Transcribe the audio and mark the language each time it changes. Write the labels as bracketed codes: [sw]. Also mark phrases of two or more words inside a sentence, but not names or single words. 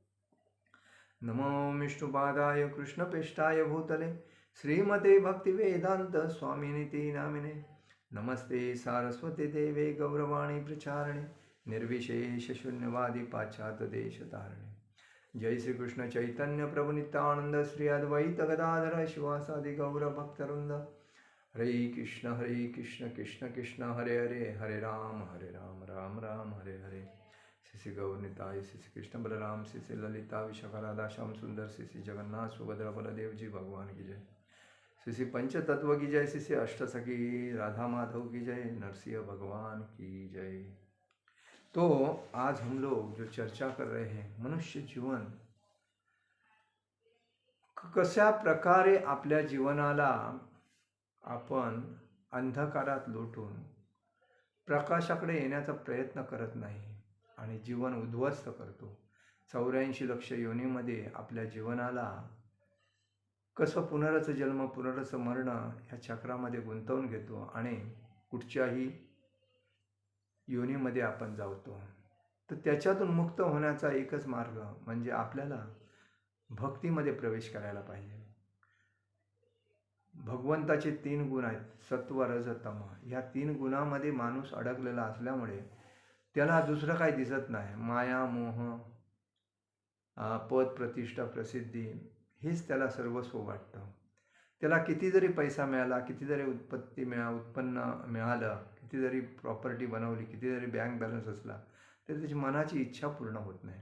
[sa] नमो विष्णुपादाय कृष्णपेष्टाय भूतले श्रीमते भक्तिवेदांत स्वामिनिति नामिने. नमस्ते सारस्वती देवे गौरवाणी प्रचारिणे निर्विशेष शून्यवादी पाश्चात्य देश तारिणे. जय श्री कृष्ण चैतन्य प्रभु नित्यानंद श्री अद्वैत गदाधर शिवासादि गौर भक्तवृंद. हरे कृष्ण कृष्ण कृष्ण हरे हरे हरे राम राम राम हरे हरे. [hi] श्री गौर निताय श्री कृष्ण बलराम श्री ललिता विशाखा राधा श्याम सुंदर श्री जगन्नाथ सुभद्रा बलदेव जी भगवान की जय. श्री पंचतत्व की जय. श्री अष्टसखी राधा माधव की जय. नरसिंह भगवान की जय. तो आज हम लोग जो चर्चा कर रहे हैं [mr] मनुष्य जीवन कशा प्रकारे आपल्या जीवनाला आपण अंधकारात लोटून प्रकाशाकडे येण्याचा प्रयत्न करत नाही आणि जीवन उद्ध्वस्त करतो. 84 लक्ष योनीमध्ये आपल्या जीवनाला कसं पुनरच जन्म पुनरच मरण ह्या चक्रामध्ये गुंतवून घेतो आणि कुठच्याही योनीमध्ये आपण जातो. तर त्याच्यातून मुक्त होण्याचा एकच मार्ग म्हणजे आपल्याला भक्तीमध्ये प्रवेश करायला पाहिजे. भगवंताचे 3 गुण आहेत सत्व रज तम. ह्या 3 गुणामध्ये माणूस अडकलेला असल्यामुळे त्याला दुसरं काही दिसत नाही. माया मोह पद प्रतिष्ठा प्रसिद्धी हेच त्याला सर्वस्व वाटतं. त्याला किती जरी पैसा मिळाला, किती जरी उत्पन्न मिळालं, किती जरी प्रॉपर्टी बनवली, किती जरी [en] bank balance [mr] असला तर त्याची मनाची इच्छा पूर्ण होत नाही.